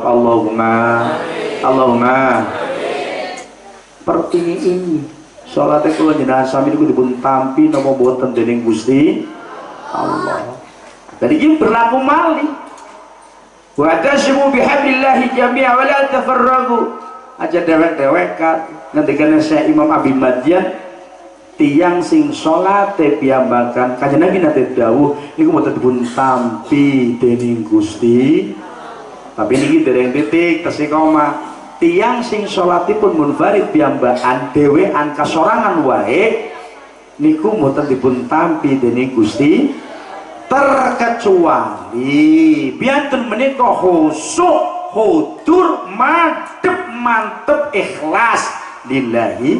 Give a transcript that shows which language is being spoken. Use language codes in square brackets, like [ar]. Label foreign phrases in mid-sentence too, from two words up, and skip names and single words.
[jv] Allahumma [id] seperti ini salatnya [jv] kula jenengan sami niku dipun tampi napa boten dening Gusti Allah. [id] Jadi ini berlaku malih. [ar] Wa tasmu bihablillahi jami'a wa la tafarraqu. [jv] Aja dewek-dewekan ngendikane Syekh Imam Abi Madian tiyang sing salate piyambakan kanjeng Nabi nate dawuh niku boten dipun tampi dening Gusti. Tapi niki dereng titik tesih koma. Tiang sing sholatipun munfarid piyambakan dhewean kasorangan wae niku mboten dipun tampi dening Gusti terkecuali biyanten menika khusyuk hudur mantep ikhlas lillahi.